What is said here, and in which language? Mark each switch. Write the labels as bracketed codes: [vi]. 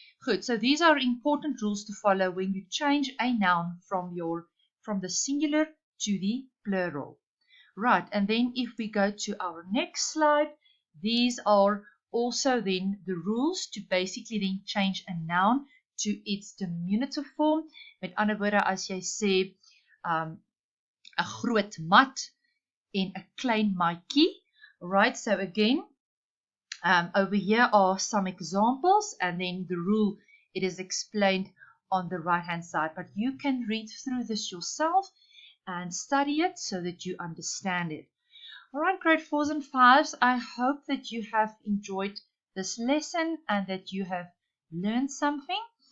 [en] Good, so these are important rules to follow when you change a noun from the singular to the plural. Right, and then if we go to our next slide, these are also then the rules to basically then change a noun to its diminutive form. [af] Met ander woorde, as jy sê, 'n groot mat en 'n klein matjie. [en] Right, so again, over here are some examples, and then the rule, it is explained on the right hand side, but you can read through this yourself and study it so that you understand it. Alright, grade 4s and 5s, I hope that you have enjoyed this lesson and that you have learned something.